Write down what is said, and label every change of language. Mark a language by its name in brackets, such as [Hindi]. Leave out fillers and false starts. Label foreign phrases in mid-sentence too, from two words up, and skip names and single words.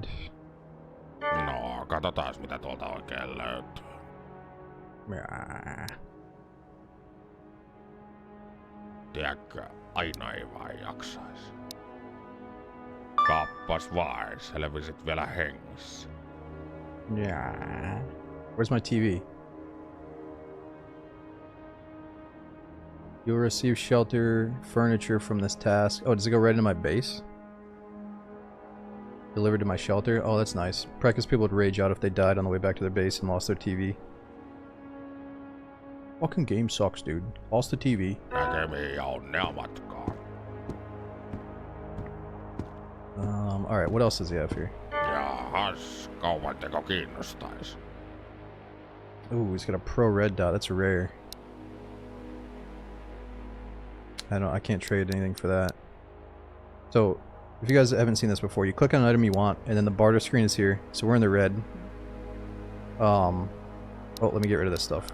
[Finnish] No, katsotaas mitä tuolta oikein löytyy. Tiedätkö, aina ei vaan jaksais. Kappas vain, selvisit vielä hengissä. [English] Yeah. Where's my TV? You'll receive shelter furniture from this task. Oh, does it go right into my base? Delivered to my shelter? Oh, that's nice. Practice people would rage out if they died on the way back to their base and lost their TV. Fucking game sucks, dude. Lost the TV. [Finnish] Näkemiin ja onnea matkaan. [English] Alright, what else does he have here? [Finnish] Jahas, kaupanteko kiinnostais? [English] Ooh, he's got a pro red dot. That's rare. I can't trade anything for that. So, If you guys haven't seen this before, you click on an item you want, and then the barter screen is here. So we're in the red. Oh, let me get rid of this stuff.